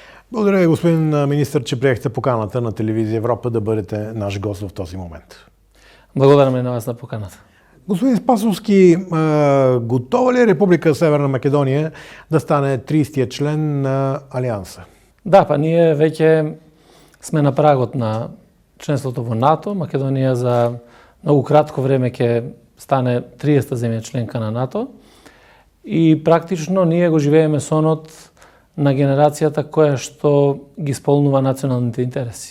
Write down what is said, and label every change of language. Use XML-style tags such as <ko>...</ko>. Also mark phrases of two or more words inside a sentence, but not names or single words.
<bg>Благодаря ви, господин министър, че приехте поканата на телевизия Европа да бъдете наш гост в този момент.</bg> <mk>Благодараме на вас на поканата.</mk> <bg>Господин Спасовски, готова ли е Република Северна Македония да стане 30-тия член на Алианса?</bg> <mk>Да, па ние веќе сме на прагот на членството во НАТО. Македонија за многу кратко време ќе стане 30-та земја членка на НАТО. И практично ние го живееме сонот на генерацијата која што ги исполнува националните интереси.</mk>